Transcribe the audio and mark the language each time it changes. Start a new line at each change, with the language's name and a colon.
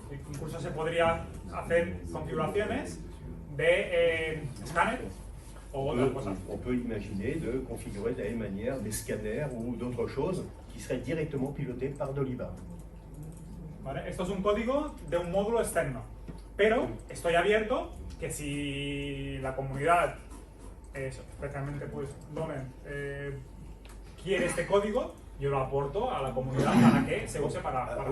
Spanish: Incluso se podría hacer configuraciones de escáner o otras cosas.
French: On peut imaginer de configurer de la même manière des scanners ou d'autres choses qui seraient directement pilotés par Dolivar.
Spanish: ¿Vale? Esto es un código de un módulo externo, pero estoy abierto que si la comunidad, especialmente pues Loren, quiere este código, yo lo aporto a la comunidad para que se use para